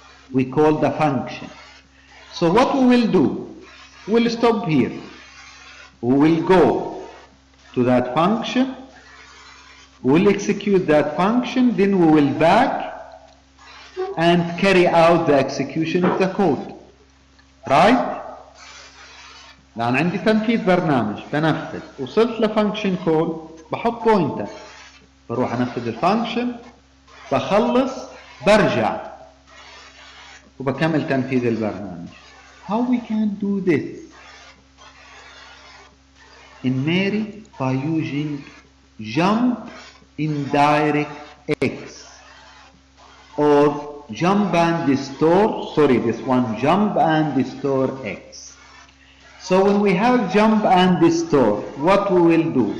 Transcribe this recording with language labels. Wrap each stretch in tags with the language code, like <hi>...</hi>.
<en>We call the function. So what we will do, we'll stop here. We will go to that function. We'll execute that function, then we will back and carry out the execution of the code. Right?</en> <ar>لأن عندي تنفيذ برنامج بنفذ وصلت لفانكشن كول بحط بوينتر بروح انفذ الفانكشن بخلص برجع وبكمل تنفيذ البرنامج.</ar> <en>How we can do this? In Mary by using jump indirect X or jump and store, sorry, this one jump and store X. So when we have jump and store, what we will do?</en>